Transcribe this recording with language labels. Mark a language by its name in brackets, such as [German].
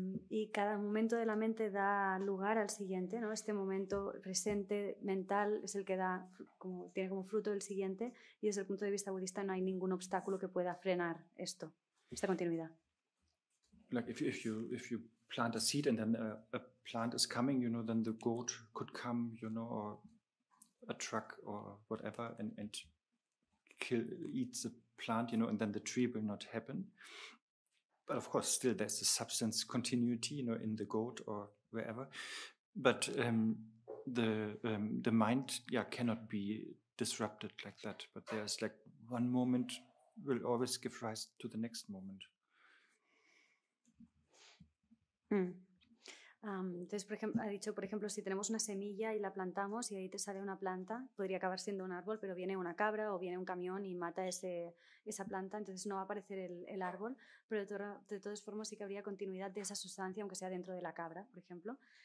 [Spanish] Y cada momento de la mente da lugar al siguiente, ¿no? Este momento presente mental es el que tiene como fruto el siguiente, y desde el punto de vista budista no hay ningún obstáculo que pueda frenar esta continuidad. [English] Like if you plant a seed and then a plant is coming, then the goat could come, or a truck or whatever and eats the plant, and then the tree will not happen. But of course, still there's a substance continuity, in the goat or wherever. But the mind, cannot be disrupted like that. But there's like one moment will always give rise to the next moment. [Spanish] Entonces, ha dicho, por ejemplo, si tenemos una semilla y la plantamos y ahí te sale una planta, podría acabar siendo un árbol, pero viene una cabra o viene un camión y mata esa planta, entonces no va a aparecer el árbol, pero de todas formas sí que habría continuidad de esa sustancia, aunque sea dentro de la cabra, por ejemplo.